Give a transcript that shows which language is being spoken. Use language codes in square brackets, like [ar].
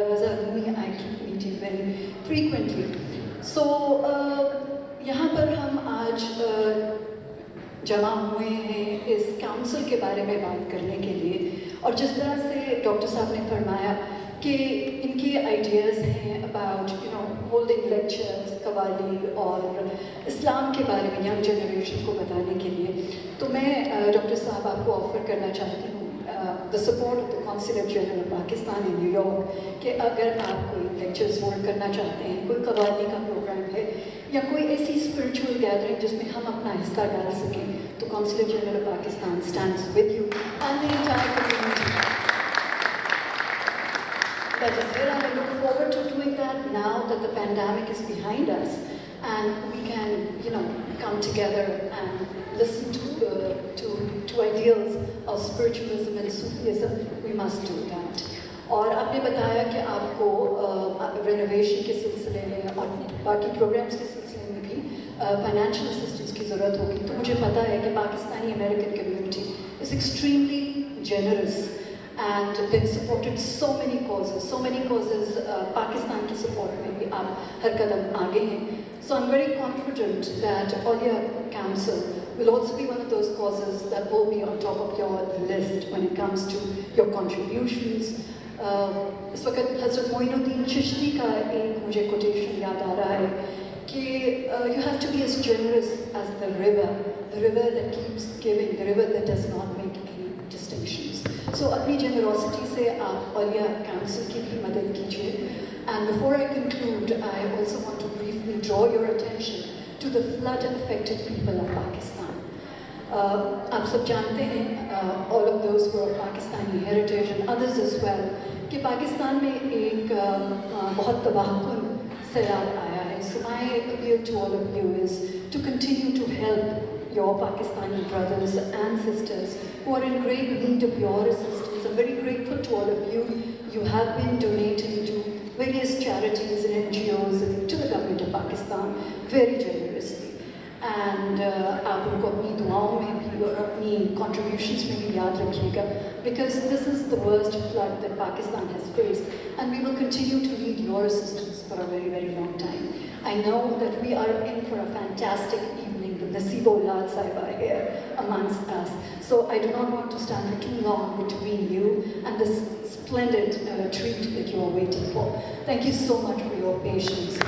[en] Raza Rumi, I keep meeting very frequently. [hi] So, यहाँ पर हम आज जमा हुए हैं इस काउंसिल के बारे में बात करने के लिए, और जिस तरह से डॉक्टर साहब ने फरमाया कि इनके आइडियाज़ हैं [en] about holding lectures [hi] कवाली और इस्लाम के बारे में यंग जनरेशन को बताने के लिए, तो मैं डॉक्टर साहब आपको ऑफ़र करना चाहती हूँ [en] the support of the consulate general of Pakistan in New York [hi] कि अगर आप कोई लेक्चर्स होल्ड करना चाहते हैं, कोई कवाली का प्रोग्राम है या कोई ऐसी स्पिरिचुअल गैदरिंग जिसमें हम अपना हिस्सा डाल सकें, तो [en] Consulate general of Pakistan stands with you and the entire community. That is where I look forward to doing that now that the pandemic is behind us, and we can, come together and listen to ideals of spiritualism and Sufism. We must do that. [hi] और आपने बताया कि आपको renovation के सिलसिले में और बाकी प्रोग्राम्स के सिलसिले में भी फाइनेंशियल असिस्टेंस की ज़रूरत होगी, तो मुझे पता है कि Pakistani American community [en] Is extremely generous and they've supported so many causes. [hi] Pakistan की support में भी आप हर कदम आगे हैं. [en] So I'm very confident that Aulia Council will also be one of those causes that will be on top of your list when it comes to your contributions. [hi] इस वक्त हज़रत मोइनुद्दीन चिश्ती का एक मुझे कोटेशन याद आ रहा है कि [en] you have to be as generous as the river that keeps giving, the river that does not make any distinctions. [hi] So अपनी generosity से आप Aulia Council की भी मदद कीजिए. [en] And before I conclude, I also want to briefly draw your attention to the flood-affected people of Pakistan. [hi] आप सब जानते हैं, [en] all of those who are of Pakistani heritage and others as well, [hi] कि पाकिस्तान में एक बहुत तबाहकुन सैलाब आया है. [en] So my appeal to all of you is to continue to help your Pakistani brothers and sisters who are in great need of your assistance. I'm very grateful to all of you. You have been donating to various charities and NGOs and to the government of Pakistan very generously. And [hi] आप उनको अपनी दुआओं में भी और अपनी contributions में भी याद रखिएगा, [en] Because this is the worst flood that Pakistan has faced and we will continue to need your assistance for a very very long time. I know that we are in for a fantastic evening. The Nasibo Lal Sahib are here amongst us. So I do not want to stand for too long between you and this splendid treat that you are waiting for. Thank you so much for your patience.